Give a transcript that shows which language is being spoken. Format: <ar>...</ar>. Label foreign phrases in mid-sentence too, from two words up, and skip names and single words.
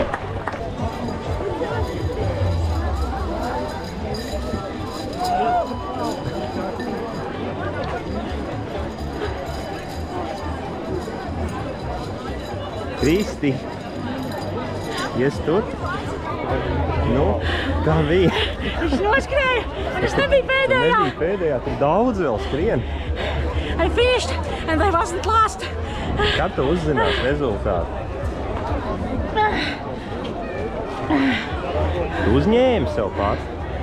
<lv>Kristi, ies tur? Nu, kā bija? Es noskrēju, un es nebiju pēdējā. Tu nebija pēdējā, tur daudz vēl skrien.</lv> <en>I finished and I wasn't last.</en> <lv>Kad tu uzzinās rezultātu? Tu uzņēmi sev pats?</lv>